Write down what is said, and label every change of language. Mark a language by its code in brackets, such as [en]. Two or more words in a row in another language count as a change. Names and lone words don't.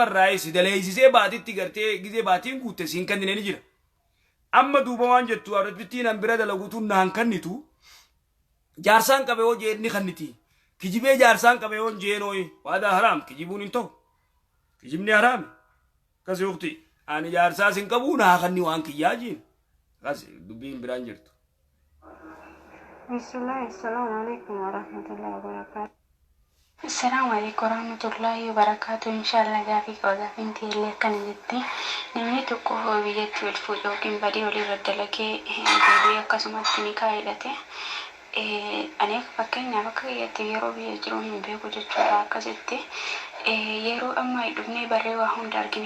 [om] irraa si daleeysisee baaditti gartee gizee baatiin guutte siin kannine ni jira amma duuba waan jettu arabittiin an bira dalagutu naan kannitu jaarsaan qabe hoo jeenni kanniti kijibee jaarsaan qabe hoo jeenooyi waada haram kijibuun hin ta'u kijibni haram kasi ukti ani jaarsaa sin qabu naa kanni waan kiyyaa jiin kasi dubbiin biraan jirtu [ar] بسم الله، السلام عليكم ورحمة الله وبركاته. السلام عليكم ورحمة الله وبركاته. [om] Inshallah gaafi qabaafin tiilee kan jetti namni tokko biyyatti wal fuudhuu yookiin badii walii irra dalagee deebi'ee akkasumatti ni kaa'edhate. Ani fakkeenyaaf akka biyyatti yeroo biyya jiru hin beeku jechuudha akkasitti yeroo amma dhufnee barree waa hunda argine